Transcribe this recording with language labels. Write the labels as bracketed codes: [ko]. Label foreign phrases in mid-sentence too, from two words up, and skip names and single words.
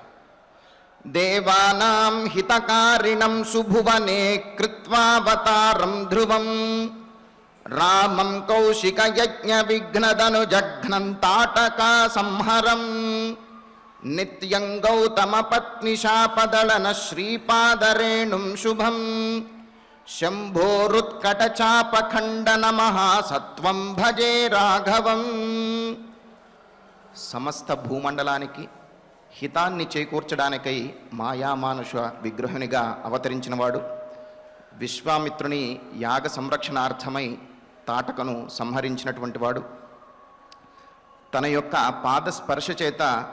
[sa] देवानां हितकारिणं सुभुवने कृत्वावतारं ध्रुवं रामं कौशिकयज्ञविघ्नदनुजघ्नन्ताटकासंहरं नित्यं गौतमपत्नीशापदलन श्रीपादरेणुं शुभं शम्भोरुत्कटचापखण्डनमहासत्वं भजे राघवं। [te] समस्त భూమండలానికి హితాన్ని చేకూర్చడానికై మాయామానుష విగ్రహునిగా అవతరించినవాడు, విశ్వామిత్రుని యాగ సంరక్షణార్థమై తాటకను సంహరించినటువంటి వాడు, తన యొక్క పాద స్పర్శ చేత